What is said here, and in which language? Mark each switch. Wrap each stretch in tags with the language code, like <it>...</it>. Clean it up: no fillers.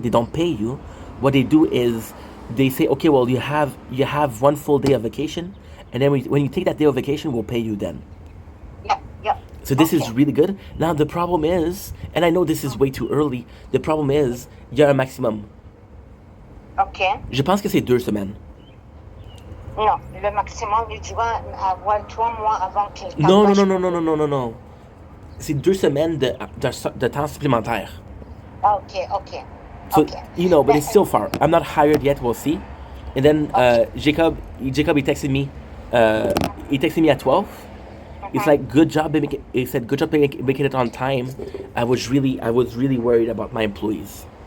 <en>They don't pay you. What they do is they say, okay, well, you have 1 full day of vacation, and then when you take that day of vacation, we'll pay you then. Yeah. So this is Okay. really good. Now the problem is, and I know this is way too early. The problem is,</en> <fr>il y a un maximum. OK. Je pense que c'est 2 semaines. Non, le maximum, il doit avoir 3 mois avant qu'il Non, non, t'engage. non, non, non, non, non, non, non. C'est 2 semaines de temps supplémentaire. OK.</fr> <en>So, OK. you know, but it's still far. I'm not hired yet. We'll see. And then Jacob, he texted me. He texted me at 12. It's like, good job. He said, good job making it on time. I was really worried about my employees.</en>